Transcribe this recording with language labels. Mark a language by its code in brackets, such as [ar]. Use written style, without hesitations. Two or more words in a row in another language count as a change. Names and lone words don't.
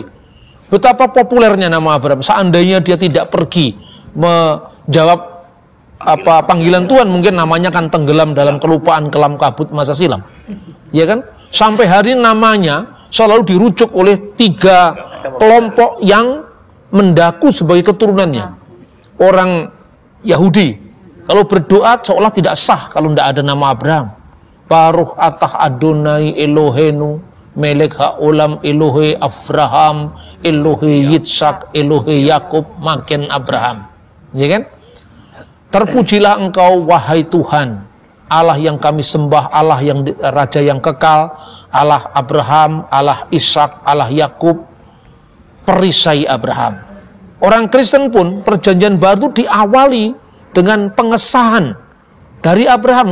[id] Betapa populernya nama Abraham. Seandainya dia tidak pergi menjawab panggilan Tuhan, mungkin namanya akan tenggelam dalam kelupaan kelam kabut masa silam, ya kan? Sampai hari ini namanya selalu dirujuk oleh 3 kelompok yang mendaku sebagai keturunannya. Orang Yahudi kalau berdoa seolah tidak sah kalau tidak ada nama Abraham. [he] ברוך אתה אדוני אלוהינו מלך העולם אלוהי אברהם אלוהי יצחק אלוהי יעקב מגן אברהם, [id] ya kan? Terpujilah engkau wahai Tuhan, Allah yang kami sembah, Allah yang Raja yang kekal, Allah Abraham, Allah Ishak, Allah Yakub, perisai Abraham. Orang Kristen pun Perjanjian Baru diawali dengan pengesahan dari Abraham.